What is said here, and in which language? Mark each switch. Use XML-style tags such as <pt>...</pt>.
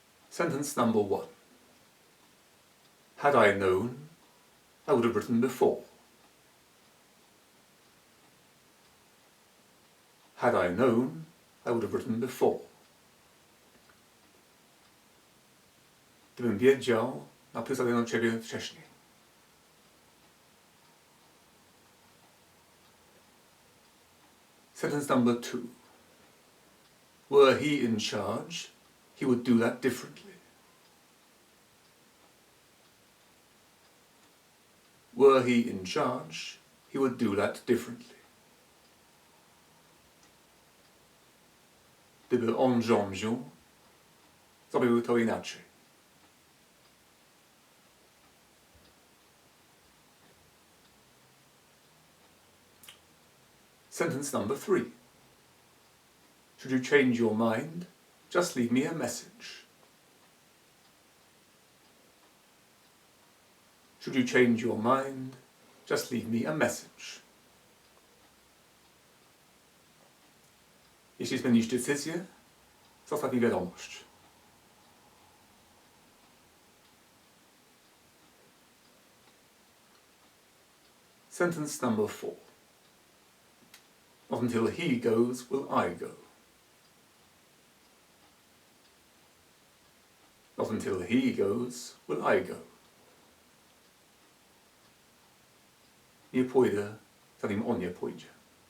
<en>Sentence number 1. Had I known, I would have written before. Had I known, I would have written before.</en> <pl>Gdybym wiedział, napisałbym do ciebie wcześniej.</pl> <en>Sentence number 2. Were he in charge, he would do that differently. Were he in charge, he would do that differently.</en> <pl>Gdyby on rządził, zrobił to inaczej.</pl> <en>Sentence number 3. Should you change your mind, just leave me a message. Should you change your mind, just leave me a message.</en> <pl>Jeśli zmienisz decyzję, zostaw mi wiadomość.</pl> <en>Sentence number 4. Not until he goes will I go. Not until he goes will I go.</en> <pl>Nie pójdę, zanim on nie pójdzie.</pl>